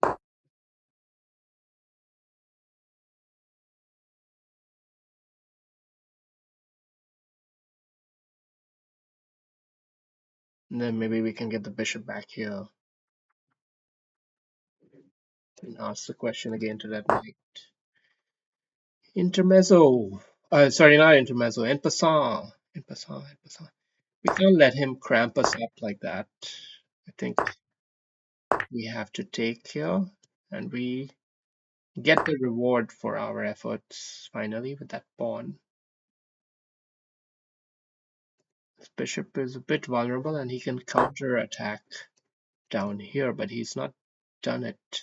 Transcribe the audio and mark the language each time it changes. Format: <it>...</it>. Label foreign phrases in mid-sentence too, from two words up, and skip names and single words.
<en>And then maybe we can get the bishop back here. And ask the question again to that knight. Intermezzo. Sorry, not intermezzo. En passant. En passant. En passant. We can't let him cramp us up like that. I think we have to take here, and we get the reward for our efforts finally with that pawn. This bishop is a bit vulnerable and he can counter attack down here, but he's not done it.</en>